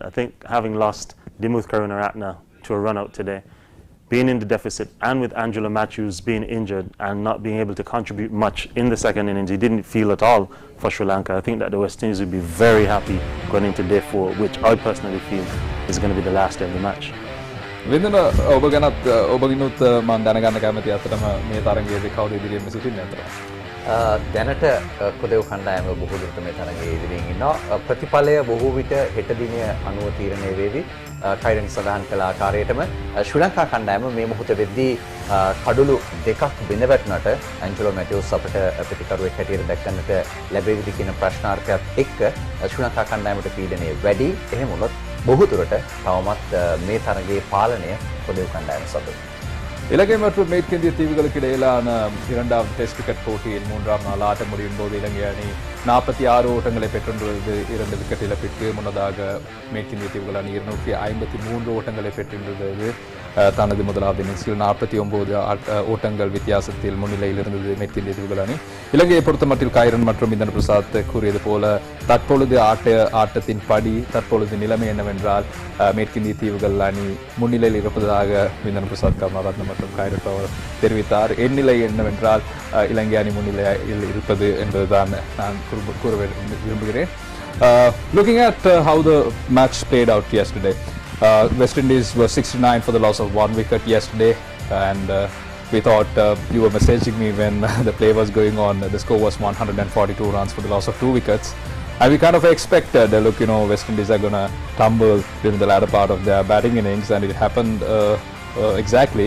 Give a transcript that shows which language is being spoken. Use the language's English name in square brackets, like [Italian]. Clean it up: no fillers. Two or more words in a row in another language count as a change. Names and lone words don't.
[English] I think having lost Dimuth Karunaratne to a run out today, being in the deficit, and with Angelo Matthews being injured and not being able to contribute much in the second innings, he didn't feel at all for Sri Lanka. I think that the West Indies would be very happy going into day 4, which I personally feel is going to be the last day of the match. Vindana, [Sinhala] ඔබගෙනුත් මම දැනගන්න කැමතියි අතටම මේ තරගයේදී කවුද ඉදිරියෙන්ම සිටින්නේ අතට? දැනට කොදෙව් කණ්ඩායම බොහෝ දුරට මේ තරගයේ ඉදිරියෙන් ඉන්නවා. ප්‍රතිඵලය බොහෝ විට හෙට දිනය අනුව තීරණය වේවි. කයිරන් සඳහන් කළ ආකාරයටම ශ්‍රී ලංකා කණ්ඩායම මේ මොහොත වෙද්දී කඩළු දෙකක් බිඳ වැටුණට ඇන්ජලෝ මැතිව්ස් අපට ප්‍රතිකරුවෙක් හැටියට දැක්කන්නට ලැබෙවිද කියන ප්‍රශ්නාර්ථයත් එක්ක ශ්‍රී ලංකා කණ්ඩායමට පීඩනය වැඩි. එහෙම වුණොත් බොහෝ දුරට තවමත් මේ තරගයේ පාලනය කොදෙව් කණ්ඩායම සතුයි. [Tamil] இலங்கை மற்றும் மேற்கிந்திய தீவுகளுக்கு இடையிலான இரண்டாவது டெஸ்ட் கிரிக்கெட் போட்டியில் 3ஆம் நாள் ஆட்டம் முடியும் போது இலங்கை அணி 46 ஓட்டங்களை பெற்றுள்ளது. 2 விக்கெட் இழப்பிற்கு. முன்னதாக மேற்கிந்திய தீவுகள் அணி 253 ஓட்டங்களை பெற்றிருந்தது. தனது முதலாவது இன்னிங்ஸில் 49 ஓட்டங்கள் வித்தியாசத்தில் முன்னிலையில் இருந்தது மேற்கிந்திய தீவுகள் அணி. இலங்கையை பொறுத்தமட்டில் கைரன் மற்றும் விந்தன் பிரசாத் கூறியது போல தற்பொழுது ஆட்டத்தின் படி தற்பொழுது நிலைமை என்னவென்றால் மேற்கிந்திய தீவுகள் அணி முன்னிலையில் இருப்பதாக விந்தன் பிரசாத் கருணாரத்ன மற்றும் கைரன் பவர் தெரிவித்தார். என் நிலை என்னவென்றால் இலங்கை அணி முன்னிலையில் இருப்பது என்பதுதான் நான் கூற விரும்புகிறேன். [English] Looking at how the match played out yesterday, West Indies were 69 for the loss of 1 wicket yesterday, and we thought you were messaging me when the play was going on. The score was 142 runs for the loss of 2 wickets, and we kind of expected, look, West Indies are going to tumble during the latter part of their batting innings, and it happened exactly.